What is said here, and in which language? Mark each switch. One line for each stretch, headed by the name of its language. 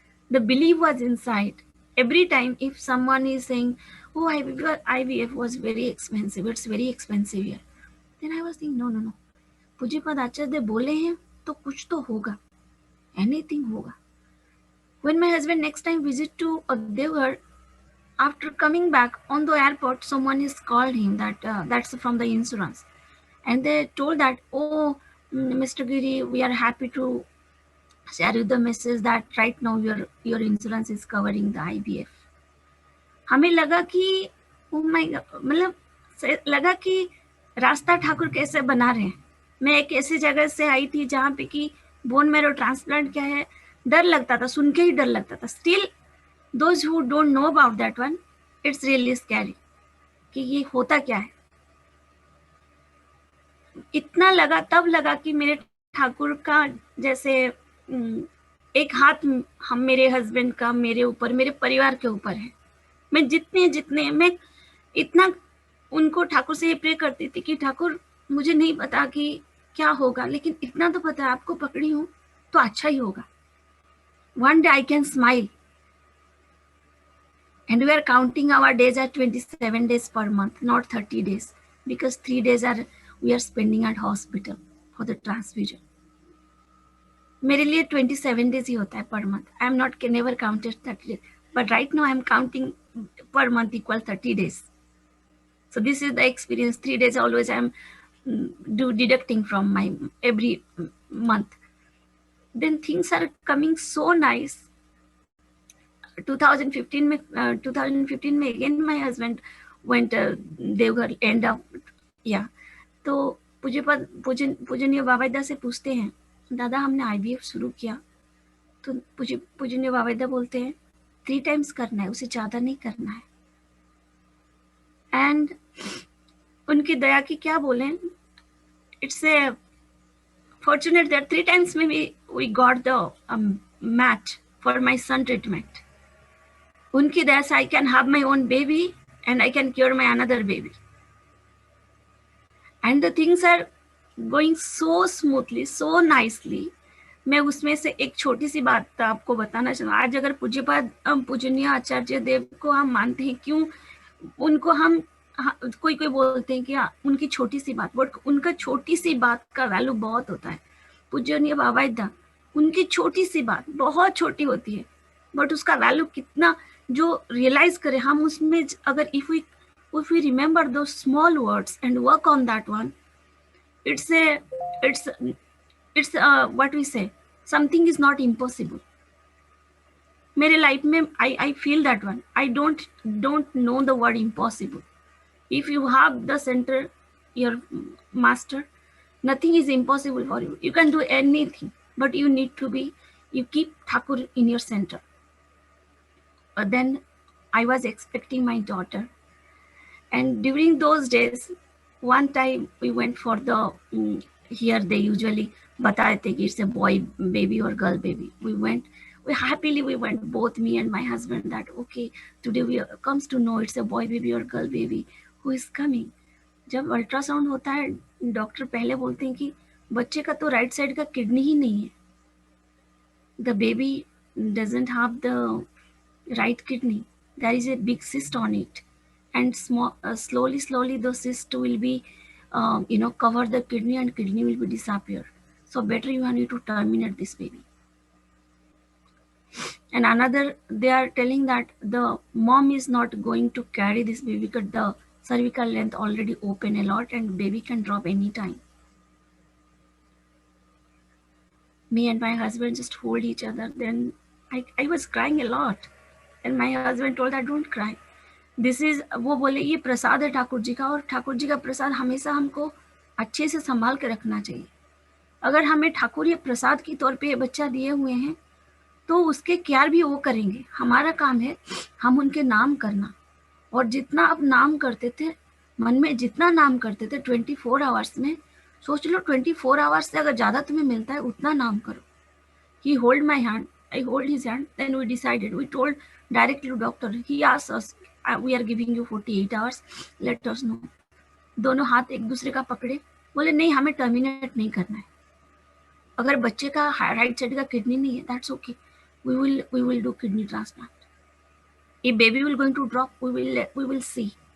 English: The belief was inside. Every time if someone is saying, oh, IVF was very expensive, it's very expensive here, then I was thinking, no.
Hindi: Pujyapad Acharya Dev बोले हैं तो कुछ तो होगा, anything होगा.
English: When my husband next time visit to Devgarh, after coming back on the airport, someone is called him that's from the insurance, and they told that, oh, Mr. Giri, we are happy to share you the message that right now your insurance is covering the IVF.
Hindi: हमें लगा कि
English: oh my God,
Hindi: मतलब लगा कि रास्ता ठाकुर कैसे बना रहे हैं. मैं एक ऐसी जगह से आई थी जहाँ पे कि बोन मैरो ट्रांसप्लांट क्या है डर लगता था, सुन के ही डर लगता था.
English: still those who don't know about that one, it's really scary
Hindi: कि ये होता क्या है. इतना लगा, तब लगा कि मेरे ठाकुर का जैसे एक हाथ हम मेरे हस्बैंड का मेरे ऊपर, मेरे परिवार के ऊपर है. मैं जितने मैं इतना उनको ठाकुर से ये प्रे करती थी कि ठाकुर मुझे नहीं पता कि क्या होगा, लेकिन इतना तो पता है आपको पकड़ी हूँ तो अच्छा ही होगा.
English: One day I can smile. And we are counting our days at 27 days per month, not 30 days, because 3 days we are spending at hospital for the transfusion.
Hindi: मेरे लिए 27 days ही होता है
English: per month. I am not never counted 30 days, but right now I am counting per month equal 30 days. So this is the experience. 3 days always I am deducting from my every month. Then things are coming so nice. 2015 में again my husband went Devgarh end up, yeah.
Hindi: तो पूजनीय बाबाईदा से पूछते हैं, दादा हमने IVF शुरू किया, तो पूजनीय बाबाईदा बोलते हैं 3 times करना है, उसे ज्यादा नहीं करना है. एंड उनकी दया की क्या बोले,
English: It's a fortunate that 3 times maybe we got the match for my son treatment.
Hindi: Unki daya se
English: I can have my own baby and I can cure my another baby. And the things are going so smoothly, so nicely.
Hindi: मैं उसमें से एक छोटी सी बात आपको बताना चाहूँ. आज अगर पूजनीय आचार्य देव को हम मानते हैं, क्यों उनको हम कोई बोलते हैं कि उनकी छोटी सी बात, बट उनका छोटी सी बात का वैल्यू बहुत होता है. पूजनीय बाबाईदा, उनकी छोटी सी बात बहुत छोटी होती है, बट उसका वैल्यू कितना जो रियलाइज करें हम उसमें, अगर
English: If we if we remember those small words and work on that one, it's what we say, something is not impossible.
Hindi: मेरे लाइफ में
English: I feel that one. I don't know the word impossible. If you have the center, your master, nothing is impossible for you. You can do anything, but you need to be, you keep Thakur in your center. But then I was expecting my daughter, and during those days, one time we went for the here they usually
Hindi: बताते थे कि
English: it's a boy baby or girl baby. We went both me and my husband, that okay, today we comes to know it's a boy baby or girl baby who is coming.
Hindi: जब ultrasound होता है, doctor पहले बोलते हैं कि बच्चे का तो राइट साइड का किडनी ही नहीं है,
English: The baby doesn't have the right kidney, there is a big cyst on it, and slowly the cyst will be cover the kidney, and kidney will be disappear. So better you need to terminate this baby. And another, they are telling that the mom is not going to carry this baby because the cervical length already open a lot and baby can drop anytime. Me and my husband just hold each other. Then I was crying a lot, and my husband told that don't cry. This is,
Hindi: वो बोले ये प्रसाद है ठाकुर जी का, और ठाकुर जी का प्रसाद हमेशा हमको अच्छे से संभाल के रखना चाहिए. अगर हमें ठाकुर ये प्रसाद के तौर पे बच्चा दिए हुए हैं तो उसके केयर भी वो करेंगे. हमारा काम है हम उनके नाम करना, और जितना आप नाम करते थे, मन में जितना नाम करते थे 24 आवर्स में, सोच लो 24 आवर्स से अगर ज़्यादा तुम्हें मिलता है उतना नाम करो.
English: He hold my hand, I hold his hand, then we decided, we told directly to doctor, he asked us, we are giving you 48 hours, let us know.
Hindi: दोनों हाथ एक दूसरे का पकड़े, बोले नहीं हमें टर्मिनेट नहीं करना है. अगर बच्चे का राइट साइड का किडनी नहीं है,
English: That's okay, we will do kidney transplant. If baby will going to drop, we will see.